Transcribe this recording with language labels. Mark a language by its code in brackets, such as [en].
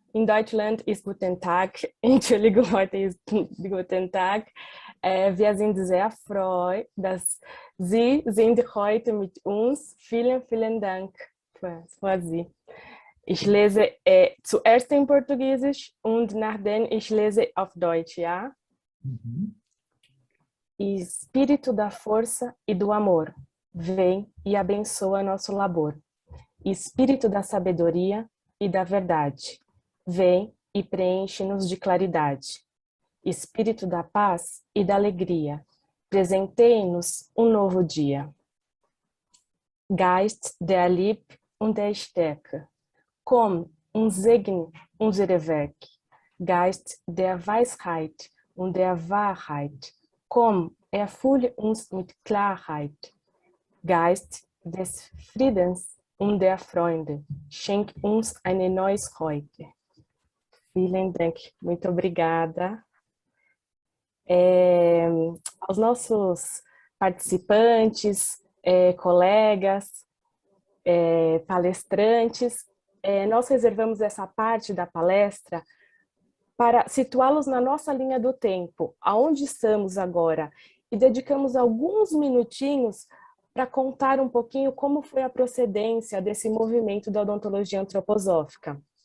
[de] In Deutschland ist Guten Tag. Entschuldigung, heute ist Guten Tag. Wir sind sehr froh, dass Sie sind heute mit uns. Vielen, vielen Dank für Sie. Ich lese zuerst in Portugiesisch und nachdem ich lese auf Deutsch, ja? [pt] Espírito da força e do amor, vem e abençoa nosso labor. Espírito da sabedoria e da verdade, vem e preenche-nos de claridade. Espírito da paz e da alegria, presentei-nos um novo dia. [de] Geist der Liebe und der Stärke, komm und segne unsere Werke. Geist der Weisheit und der Wahrheit, komm, erfülle uns mit Klarheit. Geist des Friedens und der Freunde, schenk uns eine neues heute. Vielen Dank, [pt] muito obrigada. Aos nossos participantes, colegas, palestrantes, nós reservamos essa parte da palestra para situá-los na nossa linha do tempo, aonde estamos agora, e dedicamos alguns minutinhos para contar um pouquinho como foi a procedência desse movimento da odontologia antroposófica,